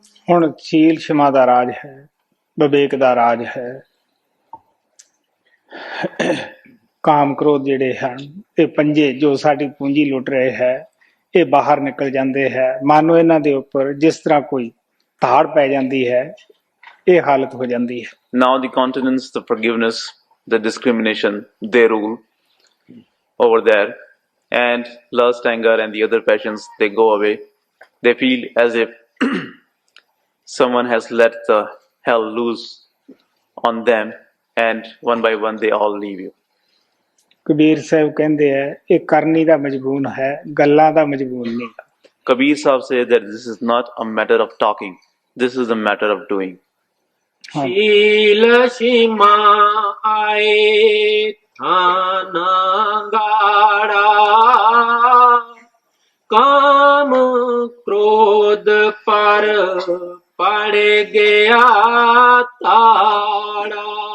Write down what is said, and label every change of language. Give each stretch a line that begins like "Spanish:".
Punjabi: ਹੁਣ ਸ਼ੀਲ ਸ਼ਮਾ ਦਾ ਰਾਜ ਹੈ, ਵਿਵੇਕ ਦਾ ਰਾਜ ਹੈ। ਕਾਮ ਕ੍ਰੋਧ ਜਿਹੜੇ ਹਨ, ਇਹ ਪੰਜੇ ਜੋ ਸਾਡੀ ਪੂੰਜੀ ਲੁੱਟ ਰਹੇ ਹੈ, ਇਹ ਬਾਹਰ ਨਿਕਲ ਜਾਂਦੇ ਹੈ। ਮਾਨੋ ਇਹਨਾਂ ਦੇ ਉੱਪਰ ਜਿਸ ਤਰ੍ਹਾਂ ਕੋਈ ਧਾੜ ਪੈ ਜਾਂਦੀ ਹੈ, ਇਹ ਹਾਲਤ ਹੋ ਜਾਂਦੀ ਹੈ।
English: Now the continence, the forgiveness, the discrimination, they rule over there, and lust, anger, and the other passions, they go away. They feel as if someone has let the hell loose on them, and one by one they all leave you.
Punjabi: Kabir Sahib ਕਹਿੰਦੇ ਹੈ, ਇਹ ਕਰਨੀ ਦਾ ਮਜਬੂਨ ਹੈ, ਗੱਲਾਂ ਦਾ ਮਜਬੂਨ ਨਹੀਂ।
English: Kabir Sahib says that this is not a matter of talking, this is a matter of doing.
Hindi: ਸ਼ੀਲ ਸੀਮਾ ਆਏ ਥਾਨਾ ਗਾੜਾ ਕਾਮ ਕ੍ਰੋਧ ਪਰ ਪੜ ਗਿਆ ਤਾੜਾ